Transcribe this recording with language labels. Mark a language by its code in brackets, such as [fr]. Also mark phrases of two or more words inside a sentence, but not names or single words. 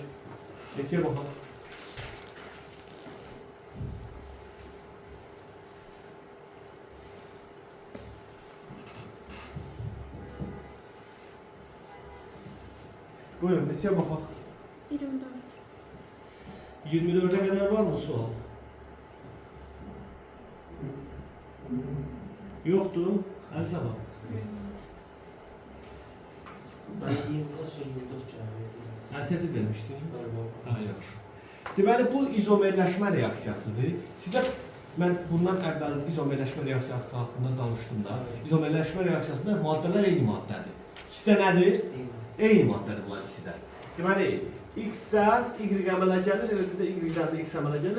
[az] Neçəyə baxaq. Buyurun, neçəyə baxaq. 24. [tr] 24'e kadar var mı sual? Yoktu. Her zaman. Ben 24 sonra 24 cevap verdim. Sesi vermiştin. Galiba. Hayır. [az] Deməli bu izomerləşmə reaksiyasıdır. Sizə mən bundan əvvəl izomerləşmə reaksiyası haqqında danışdım da. İzomerləşmə reaksiyasında maddələr eyni maddədir. İkisi də nədir? Eyni maddədir bunlar ikisi də. Deməli X-dən Y əmələ gəlir, eləcə də Y-dən də X əmələ gəlir.